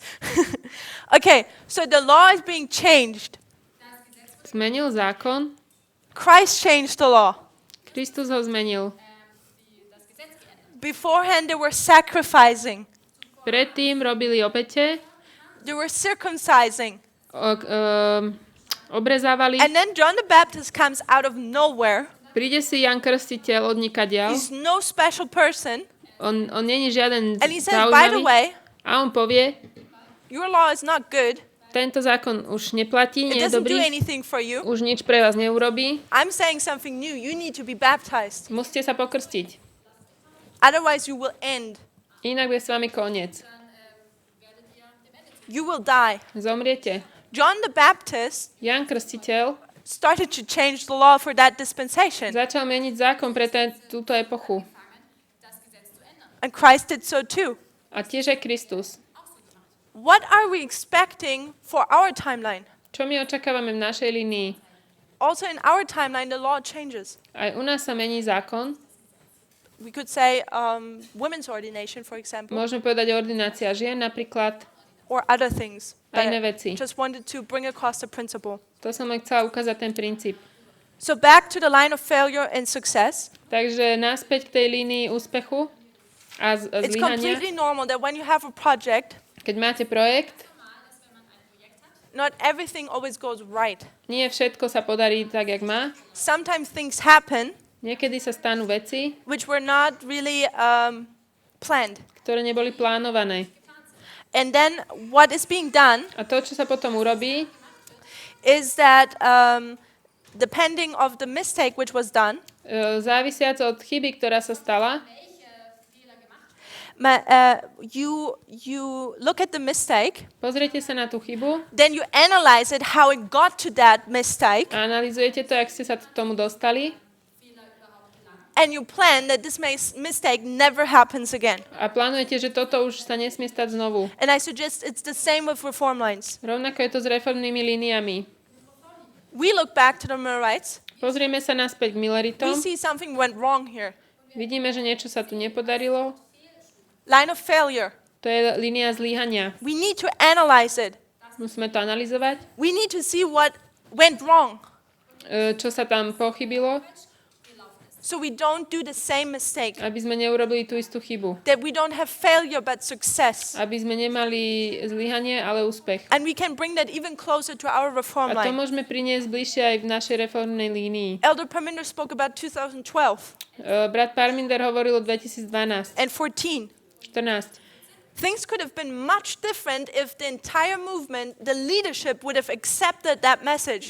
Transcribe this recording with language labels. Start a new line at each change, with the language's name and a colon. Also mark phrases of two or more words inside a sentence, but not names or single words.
English: Okay, so the law is being changed.
Slovak: Zmenil zákon.
English: Christ changed the law.
Slovak: Kristus ho zmenil.
English: Beforehand, they were sacrificing.
Slovak: Predtým robili obete,
English: They were circumcising.
Slovak: Obrezávali.
English: And then John the Baptist comes out of nowhere.
Slovak: Príde si Jan Krstiteľ od nikadiaľ.
English: He's no special person.
Slovak: On není žiaden
English: And he says, by the
Slovak: zaujímavý.
English: way,
Slovak: A on povie,
English: your law is not good.
Slovak: tento zákon už neplatí,
English: It
Slovak: nie je
English: doesn't do
Slovak: dobrý,
English: anything for you.
Slovak: už nič pre vás neurobí.
English: I'm saying something new. You need to be baptized.
Slovak: Musíte sa pokrstiť.
English: Otherwise, you will end.
Slovak: Inak bude s vami koniec.
English: You will die.
Slovak: Zomriete.
English: John the Baptist
Slovak: Jan Krstiteľ
English: started to change the law for that dispensation.
Slovak: začal meniť zákon pre túto epochu.
English: And Christ did so too.
Slovak: A tiež aj Kristus.
English: What are we expecting for our timeline?
Slovak: Čo my očakávame v našej línii?
English: Also in our timeline, the law changes.
Slovak: Aj u nás sa mení zákon.
English: We could say women's ordination, for example,
Slovak: Môžeme povedať ordinácia žien napríklad.
English: or other things.
Slovak: A
English: But
Slovak: iné veci.
English: just wanted to bring across the principle.
Slovak: To som len chcela ukázať ten princíp.
English: So back to the line of failure and success.
Slovak: Takže naspäť k tej línii úspechu a
English: It's
Slovak: zlyhania.
English: completely normal that when you have a project,
Slovak: Keď máte projekt,
English: not everything always goes right.
Slovak: nie všetko sa podarí tak, jak má.
English: Sometimes things happen
Slovak: Niekedy sa stanú veci,
English: which were not really planned.
Slovak: ktoré neboli plánované.
English: And then what is being done
Slovak: A to, čo sa potom urobí,
English: is that depending of the mistake which was done,
Slovak: závisiac od chyby, ktorá sa stala,
English: you look at the mistake,
Slovak: pozriete sa na tú chybu
English: then you analyze it, how it got to that mistake,
Slovak: a analyzujete to, jak ste sa k tomu dostali
English: and you plan that this mistake never happens again.
Slovak: a plánujete, že toto už sa nesmie stať znovu.
English: And I suggest it's the same with reform lines.
Slovak: Rovnako je to s reformnými líniami.
English: We look back to the Millerites.
Slovak: Pozrieme sa naspäť k
English: We
Slovak: Milleritom.
English: see something went wrong here.
Slovak: Vidíme, že niečo sa tu nepodarilo.
English: Line of failure.
Slovak: To je línia zlyhania.
English: We need to analyze it.
Slovak: Musíme to analyzovať,
English: We need to see what went wrong
Slovak: čo sa tam pochybilo,
English: so we don't do the same mistake.
Slovak: aby sme neurobili tú istú chybu.
English: That we don't have failure but success.
Slovak: Aby sme nemali zlyhanie, ale úspech.
English: And we can bring that even closer to our reform
Slovak: A to
English: line.
Slovak: môžeme priniesť bližšie aj v našej reformnej línii.
English: Elder Parminder spoke about 2012
Slovak: Brat Parminder hovoril o 2012,
English: and 14.
Slovak: 14.
English: Things could have been much different if the entire movement, the leadership, would have accepted that message.